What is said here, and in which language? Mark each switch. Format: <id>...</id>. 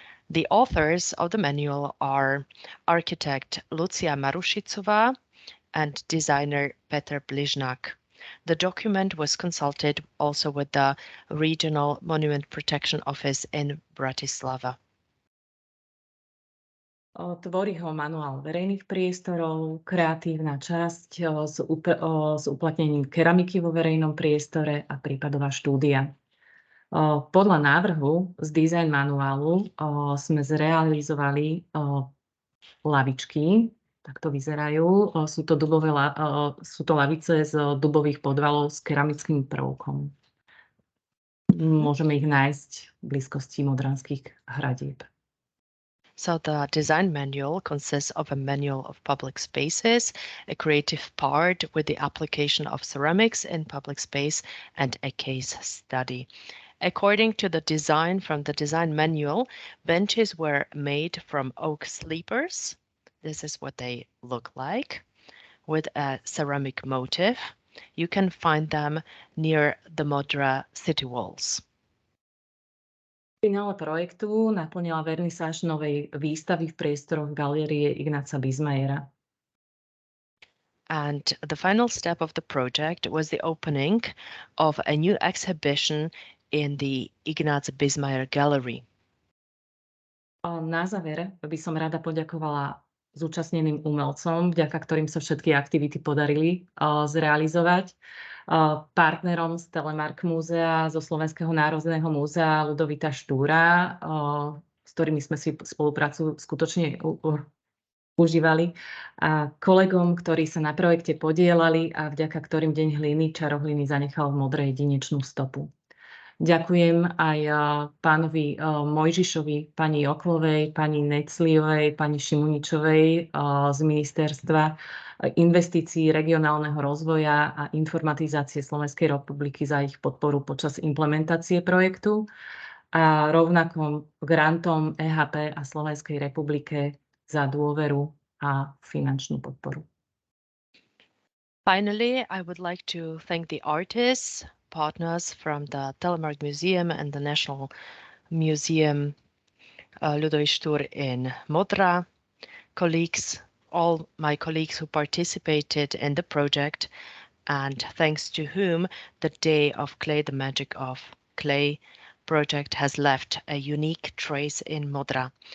<en>The authors of the manual are architect Lucia Marušicová and designer Petr Bližnák. The document was consulted also with the Regional Monument Protection Office in Bratislava.</en> <sk>Tvorí ho manuál verejných priestorov, kreatívna časť s uplatnením keramiky vo verejnom priestore a prípadová štúdia. Podľa návrhu z design manuálu sme zrealizovali lavičky, tak to vyzerajú. Sú to lavice z dubových podvalov s keramickým prvkom. Môžeme ich nájsť v blízkosti modranských hradieb.</sk> <en>So the design manual consists of a manual of public spaces, a creative part with the application of ceramics in public space, and a case study. According to the design from the design manual, benches were made from oak sleepers. This is what they look like, with a ceramic motif. You can find them near the Modra city walls.</en> <sk>Finále projektu naplnila vernisáž novej výstavy v priestoroch Galérie Ignáca Bismayera.</sk> <en>And the final step of the project was the opening of a new exhibition in the Ignác Bismayer Gallery.</en> <sk>Na záver by som rada poďakovala zúčastneným umelcom, vďaka ktorým sa všetky aktivity podarili zrealizovať. Partnerom z Telemark múzea, zo Slovenského národného múzea Ľudovita Štúra, s ktorými sme si spoluprácu skutočne užívali, a kolegom, ktorí sa na projekte podielali a vďaka ktorým Deň hliny Čaro hliny zanechal v Modrej jedinečnú stopu. Ďakujem aj pánovi Mojžišovi, pani Oklovej, pani Necliovej, pani Šimuničovej z Ministerstva investícií, regionálneho rozvoja a informatizácie Slovenskej republiky za ich podporu počas implementácie projektu a rovnako grantom EHP a Slovenskej republike za dôveru a finančnú podporu.</sk> <en>Finally, I would like to thank the artists, partners from the Telemark Museum and the National Museum Ľudovít Štúr in Modra, colleagues, all my colleagues who participated in the project, and thanks to whom the Day of Clay, the Magic of Clay project has left a unique trace in Modra.</en>